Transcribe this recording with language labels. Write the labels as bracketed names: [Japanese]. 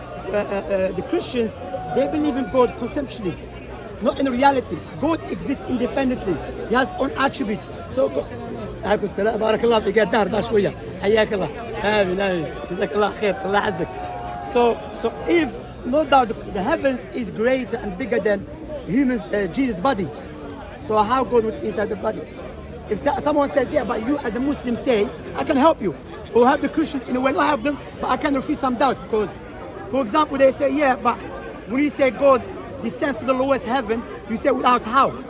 [English] The Christians, they believe in God conceptually, not in reality. God exists independently. He has own attributes. [Arabic] So عليكم السلام بارك الله فيك دار شويه حياك الله امين امين جزاك الله خير الله يعزك. [English] So if no doubt the heavens is greater and bigger than humans, Jesus' body. So how God was inside the body? If someone says, yeah, but you as a Muslim say, I can help you, or help the Christians in a way, not help them, but I can refute some doubt. Because, for example, they say, yeah, but when you say God descends to the lowest heaven, you say without how?